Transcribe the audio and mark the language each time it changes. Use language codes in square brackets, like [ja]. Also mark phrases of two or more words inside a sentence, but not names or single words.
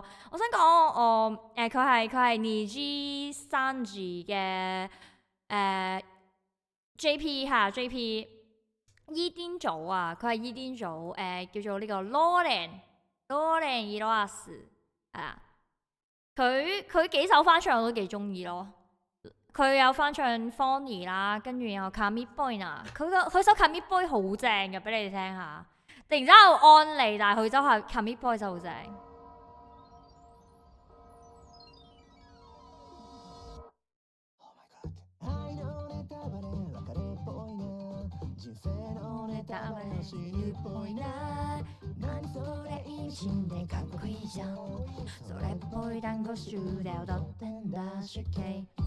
[yue] 我想講佢係Niji Sanji 嘅JP 嚇 JP 伊甸組啊，佢係伊甸組叫做呢個 Lauren Hiroasu 係啊。佢幾首翻唱我都幾中意咯。佢有翻唱 Fonny 啦，跟住有 Kami Boy 啊，佢首 Kami Boy 好正嘅，俾你哋聽下。突然之間好安利，但係佢就係 Commit Boy 就好正。 [ja] 何それ意味深でかっこいいじゃんそれっぽい単語集で踊ってんだしけ